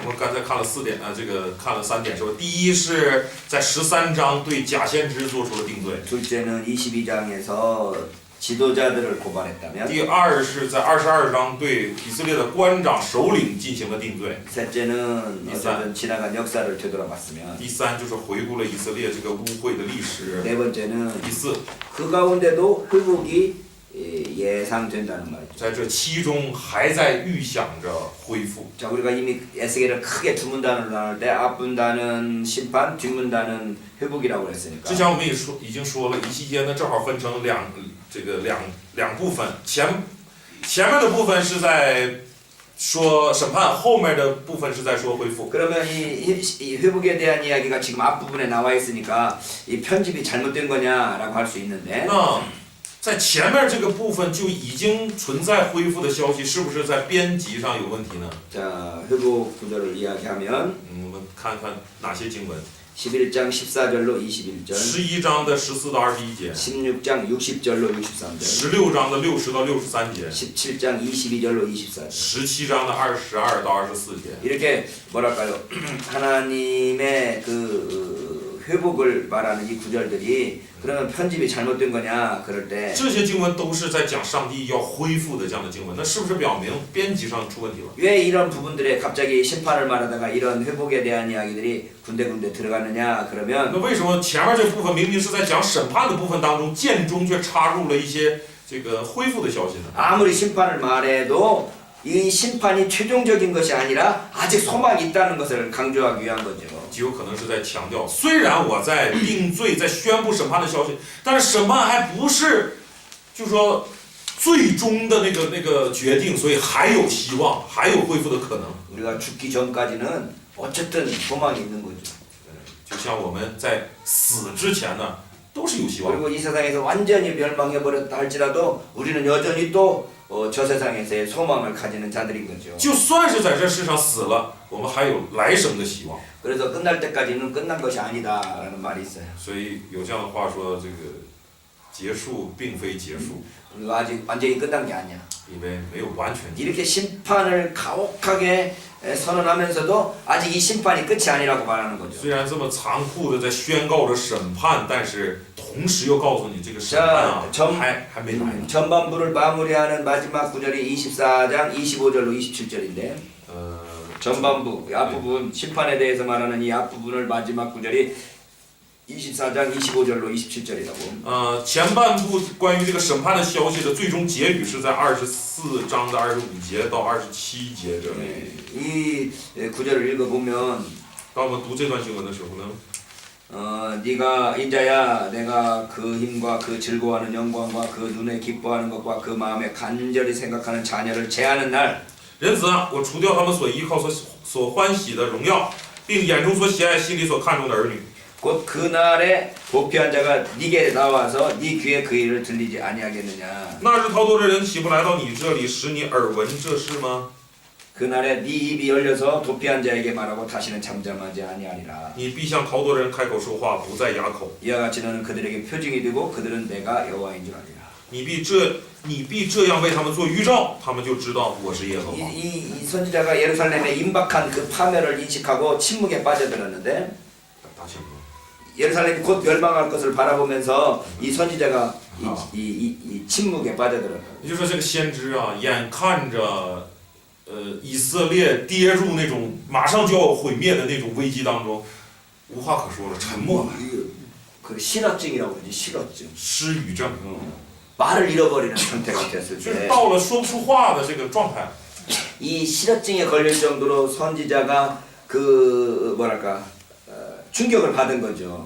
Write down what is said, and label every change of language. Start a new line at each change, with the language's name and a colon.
Chinese: 我们刚才看了4点啊，这个看了3点，说第一是在13章对假先知做出了定罪，
Korean: 둘째는 22장에서 지도자들을 고발했다면
Chinese: 第二是在22章对以色列的官长、首领进行了定罪，
Korean: 셋째는 어쨌든 지나간 역사를 되돌아봤으면
Chinese: 第三就是回顾了以色列这个污秽的历史，
Korean: 네 번째는
Chinese: 第四
Korean: 그 가운데도 회복이 예상된다는 말이죠.
Chinese: 在这其中还在预想着恢复。
Korean: 자, 우리가 이미 에스겔을 크게 두 문단으로 나눌 때 앞문단은 심판, 뒷문단은 회복이라고 그랬으니까.
Chinese: 之前我们已经说了，以西结呢正好分成两部分，前面的部分是在说审判，后面的部分是在说恢复。
Korean: 그러면 이 회복에 대한 이야기가 지금 앞부분에 나와 있으니까 이 편집이 잘못된 거냐라고 할 수 있는데.
Chinese: 那在前面这个部分就已经存在恢复的消息，是不是在编辑上有问题呢？
Korean: 자, 회복 구절을 이야기하면
Chinese: 我们看看哪些经文。
Korean: 11장 14절로 21절,
Chinese: 11章的14到21节，
Korean: 16장 60절로 63절,
Chinese: 16章的60到63节，
Korean: 17장 22절로 24절.
Chinese: 17章的22到24节。
Korean: 이렇게 뭐랄까요? 하나님의 그 회복을 말하는 이 구절들이 그러면 편집이 잘못된 거냐 그럴 때
Chinese: 这些经文都是在讲上帝要恢复的这样的经文，那是不是表明编辑上出问题了？
Korean: 왜 이런 부분들에 갑자기 심판을 말하다가 이런 회복에 대한 이야기들이 군데군데 들어갔느냐
Chinese: 那
Korean: 그러면
Chinese: 为什么前面这部分明明是在讲审判的部分当中，间中却插入了一些这个恢复的消息呢？
Korean: 아무리 심판을 말해도 이 심판이 최종적인 것이 아니라 아직 소망이 있다는 것을 강조하기 위한 거죠.
Chinese: 极有可能是在强调，虽然我在定罪、在宣布审判的消息，但是审判还不是，就是说最终的那个决定，所以还有希望，还有恢复的可能。
Korean: 우리가 죽기 전까지는 어쨌든 소망이 있는 거죠.
Chinese: 就像我们在死之前呢，都是有希望。
Korean: 그리고 이 세상에서 완전히 멸망해 버렸다 할지라도 우리는 여전히 또 저 세상에서의 소망을 가지는 자들인 거죠.
Chinese: 就算是在这世上死了，我们还有来生的希望。
Korean: 그래서 끝날 때까지는 끝난 것이 아니다라는 말이 있어요.
Chinese: 所以有这样的话说，这个结束并非结束，
Korean: 우리가 아직 완전히 끝난 게 아니야.
Chinese: 因为没有完全结束。
Korean: 이렇게 심판을 가혹하게 선언하면서도 아직 이 심판이 끝이 아니라고 말하는 거죠.
Chinese: 虽然这么残酷的在宣告着审判，但是同时又告诉你这个审判啊，还没来呢。
Korean: 전반부를 마무리하는 마지막 구절이 24장 25절로 27절인데 전반부 앞부분 심판에 대해서 말하는 이 앞부분을 마지막 구절이 24장 25절로 27절이라고.
Chinese: 前半部关于这个审判的消息的最终结语是在24章的25节到27节这里。
Korean: 이 구절을 읽어보면
Chinese: 当我们读这段经文的时候呢，
Korean: 네가 인자야 내가 그 힘과 그 즐거워하는 영광과 그 눈에 기뻐하는 것과 그 마음에 간절히 생각하는 자녀를 제하는 날
Chinese: 人子啊，我除掉他们所依靠、所欢喜的荣耀，并眼中所喜爱、心里所看重的儿女。
Korean: 곧 그날에 보피한 자가 네게 나와서 네 귀에 그 일을 들리지 아니하겠느냐.
Chinese: 那日逃脱的人岂不来到你这里，使你耳闻这事吗？
Korean: 그날에 네 입이 열려서 도피한 자에게 말하고 다시는 잠잠하지 아니하리라.
Chinese: 你必向逃脱人开口说话，不再哑口。
Korean: 이와 같이 너는 그들에게 표징이 되고 그들은 내가 여호와인 줄 알리라.
Chinese: 你必这样为他们做预兆，他们就知道我是耶和华。
Korean: 이 선지자가 예루살렘에 임박한 그 파멸을 인식하고 침묵에 빠져들었는데 大清楚。 예루살렘이 곧 멸망할 것을 바라보면서 이 선지자가 이 침묵에 빠져들었다.
Chinese: 也就是说，这个先知啊，眼看着以色列跌入那种马上就要毁灭的那种危机当中，无话可说了，沉默了，
Korean: 그 실어증이라고 그러지 실어증.
Chinese: 失语症，
Korean: 말을 잃어버리는 상태가 됐을
Chinese: 就是
Korean: 때
Chinese: 到了说不出话的这个状态。
Korean: 이 실어증에 걸릴 정도로 선지자가 그 뭐랄까 충격을 받은 거죠.